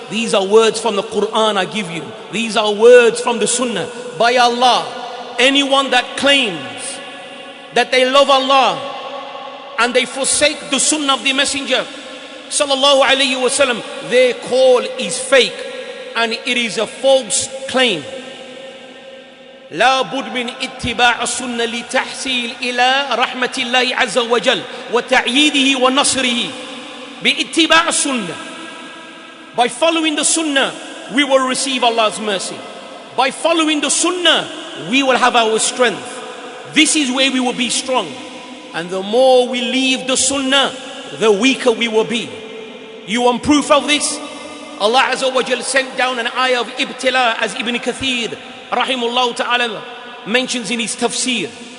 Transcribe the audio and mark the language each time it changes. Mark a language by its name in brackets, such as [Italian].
[English] These are words from the Quran I give you. These are words from the Sunnah. By Allah, anyone that claims that they love Allah and they forsake the Sunnah of the Messenger sallallahu alayhi wasallam, their call is fake and it is a false claim. [Arabic] لا بد من اتباع السنة لتحصيل إلى رحمة الله عز وجل وتعييده ونصره. باتباع السنة. [English] By following the Sunnah, we will receive Allah's mercy. By following the Sunnah, we will have our strength. This is where we will be strong. And the more we leave the Sunnah, the weaker we will be. You want proof of this? Allah Azza wa Jal sent down an ayah of ibtila, as Ibn Kathir rahimullah ta'ala mentions in his tafsir.